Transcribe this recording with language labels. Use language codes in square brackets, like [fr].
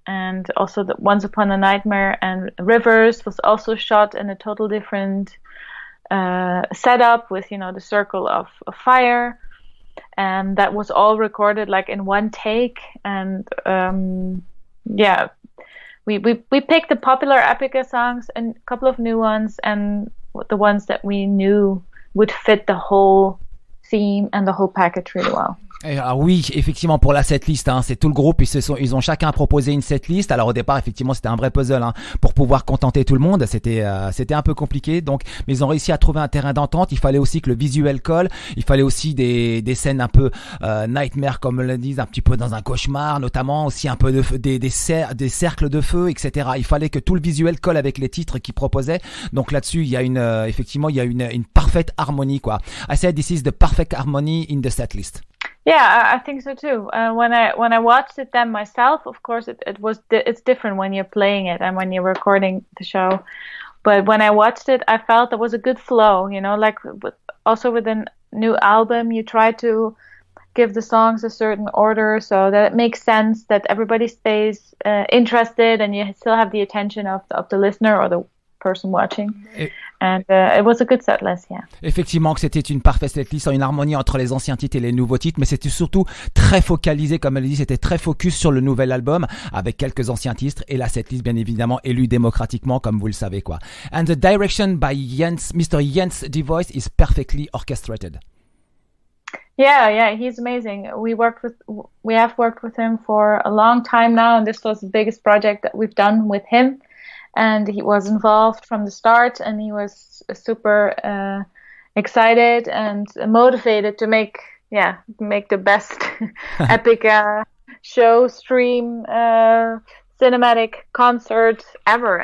[en] And also the Once Upon a Nightmare and Rivers was also shot in a total different setup with, you know, the circle of fire, and that was all recorded like in one take. And yeah, we picked the popular Epica songs and a couple of new ones, and the ones that we knew would fit the whole theme and the whole package really well. [fr] Alors oui, effectivement, pour la setlist, c'est tout le groupe, ils ont chacun proposé une setlist. Alors au départ, effectivement, c'était un vrai puzzle pour pouvoir contenter tout le monde. C'était un peu compliqué, donc, mais ils ont réussi à trouver un terrain d'entente. Il fallait aussi que le visuel colle. Il fallait aussi des scènes un peu nightmare, comme le disent, un petit peu dans un cauchemar, notamment aussi un peu des cercles de feu, etc. Il fallait que tout le visuel colle avec les titres qu'ils proposaient. Donc là-dessus, il y a une parfaite harmonie, quoi. [en] I said this is the perfect harmony in the setlist. Yeah, I think so too. When I watched it then myself, of course it's different when you're playing it and when you're recording the show. But when I watched it, I felt there was a good flow. You know, like also with a new album, you try to give the songs a certain order so that it makes sense, that everybody stays interested, and you still have the attention of the listener or the person watching. And it was a good set list, yeah. [fr] Effectivement, que c'était une parfaite setlist, une harmonie entre les anciens titres et les nouveaux titres, mais c'était surtout très focalisé, comme elle dit, c'était très focus sur le nouvel album, avec quelques anciens titres, et la setlist, bien évidemment, élue démocratiquement, comme vous le savez, quoi. [en] And the direction by Mr. Jens DeVois is perfectly orchestrated. Yeah, he's amazing. We have worked with him for a long time now, and this was the biggest project that we've done with him. And he was involved from the start, and he was super excited and motivated to make the best Epica show, stream, cinematic concert ever.